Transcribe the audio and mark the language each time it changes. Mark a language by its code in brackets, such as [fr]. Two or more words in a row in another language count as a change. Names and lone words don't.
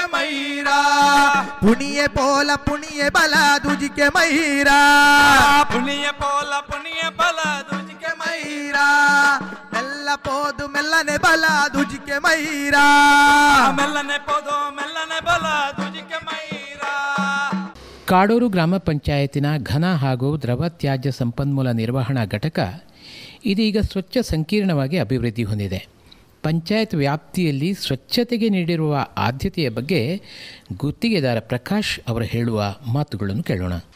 [tcy] ಮೈರಾ, ಪುಣಿಯೆ ಪೋಲ ಪುಣಿಯೆ ಬಲ ದೂಜಿಕೆ ಮೈರಾ, ಪುಣಿಯೆ ಪೋಲ ಪುಣಿಯೆ ಬಲ ದೂಜಿಕೆ ಮೈರಾ, ಮೆಲ್ಲ ಪೋದು ಮೆಲ್ಲನೆ ಬಲ ದೂಜಿಕೆ ಮೈರಾ, ಮೆಲ್ಲನೆ ಪೋದು ಮೆಲ್ಲನೆ ಬಲ ದೂಜಿಕೆ ಮೈರಾ. [kn] ಕಾಡೂರು ಗ್ರಾಮ ಪಂಚಾಯತಿನ ಘನ ಹಾಗೂ ದ್ರವ ತ್ಯಾಜ್ಯ ಸಂಪನ್ಮೂಲ ನಿರ್ವಹಣಾ ಘಟಕ ಇದೀಗ ಸ್ವಚ್ಛ ಸಂಕೀರ್ಣವಾಗಿ ಅಭಿವೃದ್ಧಿ ಹೊಂದಿದೆ. ಪಂಚಾಯತ್ ವ್ಯಾಪ್ತಿಯಲ್ಲಿ ಸ್ವಚ್ಛತೆಗೆ ನೀಡಿರುವ ಆದ್ಯತೆಯ ಬಗ್ಗೆ ಗುತ್ತಿಗೆದಾರ ಪ್ರಕಾಶ್ ಅವರು ಹೇಳುವ ಮಾತುಗಳನ್ನು ಕೇಳೋಣ.